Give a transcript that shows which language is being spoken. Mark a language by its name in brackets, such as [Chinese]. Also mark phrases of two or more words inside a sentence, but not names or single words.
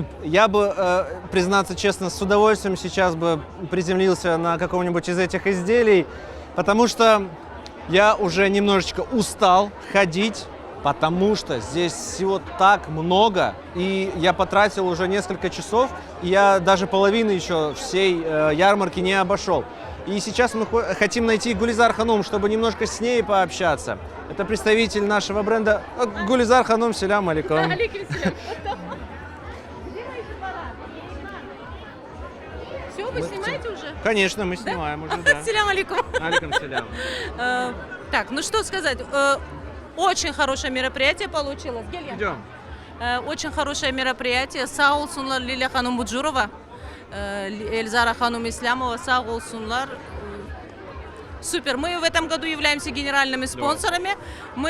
[Russian] Я бы, признаться честно, с удовольствием сейчас бы приземлился на каком-нибудь из этих изделий, потому что я уже немножечко устал ходить, потому что здесь всего так много, и я потратил уже несколько часов, и я даже половины еще всей ярмарки не обошел. И сейчас мы хотим найти Гулизар Ханум, чтобы немножко с ней пообщаться. Это представитель нашего бренда. [Crimean Tatar] Гулизар Ханум, селям алейкум. [Russian] Все, вы снимаете уже? Конечно, мы снимаем уже, да. [Crimean Tatar] Селям алейкум. Алейкум селям. [Russian] Так, ну что сказать. Очень хорошее мероприятие получилось. Идем. Очень хорошее мероприятие. [Crimean Tatar] Сау сунлар Лиля Ханум Буджурова, Эльзара Ханум Ислямова, сау сунлар. [Russian] Супер. Мы в этом году являемся генеральными спонсорами.